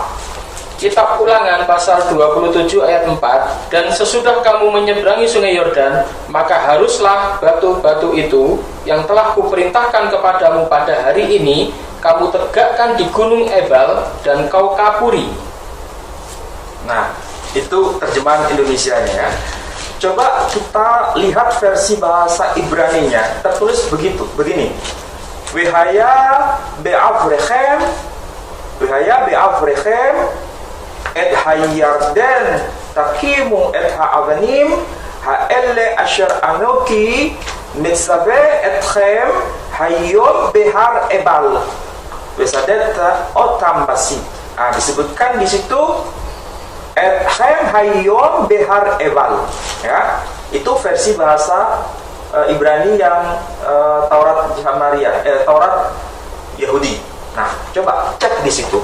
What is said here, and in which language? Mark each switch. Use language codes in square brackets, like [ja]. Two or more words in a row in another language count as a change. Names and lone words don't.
[id] Kitab Ulangan pasal 27 ayat 4, dan sesudah kamu menyeberangi sungai Yordan, maka haruslah batu-batu itu yang telah kuperintahkan kepadamu pada hari ini, kamu tegakkan di gunung Ebal dan kau kapuri. Nah, itu terjemahan Indonesianya ya. Coba kita lihat versi bahasa Ibraninya, tertulis begini. [he] והיה בעברכם את הירדן תקימו את האבנים האלה אשר אנכי מצוה אתכם היום בהר עיבל ושדת אותם בשיד. [id] Nah, disebutkan di situ [he] אתכם היום בהר עיבל, [id] ya. Itu versi bahasa Ibrani yang Taurat Samaria, Taurat Yahudi. Nah, coba cek di situ.